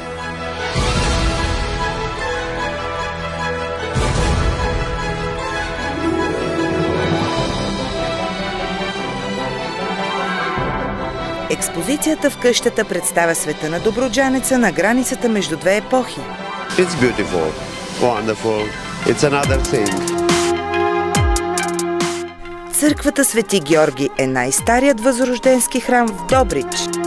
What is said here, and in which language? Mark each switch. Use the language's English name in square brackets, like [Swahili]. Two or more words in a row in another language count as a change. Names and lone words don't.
[Bulgarian] Експозицията в къщата представя света на добруджанеца на границата между две епохи. [English] It's beautiful, wonderful. It's another thing. [Bulgarian] Църквата Свети Георги е най-старият възрожденски храм в Добрич.